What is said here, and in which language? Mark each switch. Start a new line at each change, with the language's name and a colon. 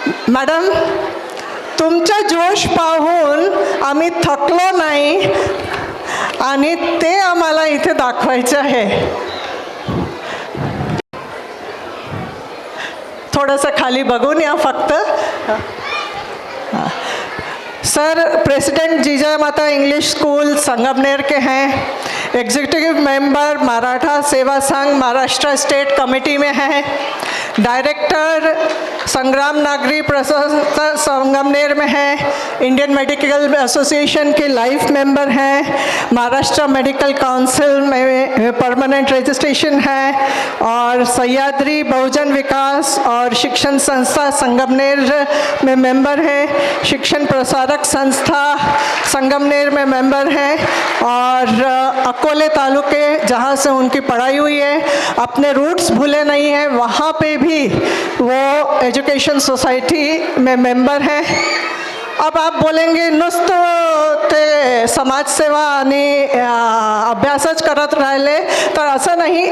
Marathi: Madam तुमचा जोश पाहून आम्ही थकलो नाही आणि ते आम्हाला इथे दाखवायचं आहे। थोडंसं खाली बघून या फक्त।
Hindi: सर प्रेसिडेंट जिजा माता इंग्लिश स्कूल संगमनेर के हैं। एग्जीक्यूटिव मेंबर मराठा सेवा संघ महाराष्ट्र स्टेट कमेटी में हैं। डायरेक्टर संग्राम नागरी प्रशासन संगमनेर में है। इंडियन मेडिकल एसोसिएशन के लाइफ मेंबर हैं। महाराष्ट्र मेडिकल काउंसिल में परमानेंट रजिस्ट्रेशन है। और सह्याद्री बहुजन विकास और शिक्षण संस्था संगमनेर में मेंबर हैं। शिक्षण प्रसारक संस्था संगमनेर में मेंबर हैं। और अकोले तालुके जहाँ से उनकी पढ़ाई हुई है, अपने रूट्स भूले नहीं हैं, वहाँ पे भी वो एजुकेशन सोसाइटी में मेंबर हैं। अब आप बोलेंगे
Marathi: नुसतं ते समाजसेवा आणि अभ्यासच करत राहिले, तर असं नाही।